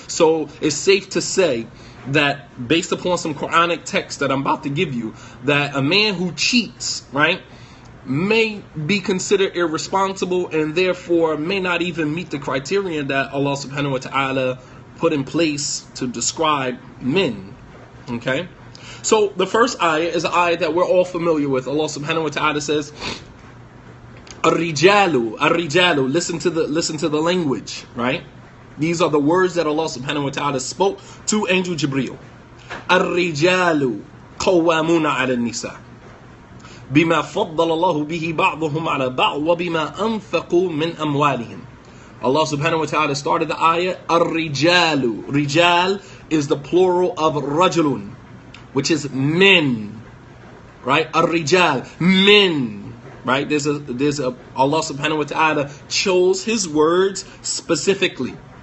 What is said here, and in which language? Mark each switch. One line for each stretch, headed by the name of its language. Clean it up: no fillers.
English: So it's safe to say that based upon some Quranic text that I'm about to give you, that a man who cheats, right, may be considered irresponsible and therefore may not even meet the criterion that Allah subhanahu wa ta'ala put in place to describe men. Okay. So the first ayah is an ayah that we're all familiar with. Allah subhanahu wa ta'ala says, Ar-rijalu, listen to the language, right? These are the words that Allah subhanahu wa ta'ala spoke to Angel Jibreel.
Arabic: الرجال قوامون على النساء بما فضل الله به بعضهم على بعض وبما أنفقوا من أموالهم.
English: Allah subhanahu wa ta'ala started the ayah, الرجال. Rijal is the plural of rajulun, which is men, right? الرجال, men, right? There's a Allah subhanahu wa ta'ala chose His words specifically.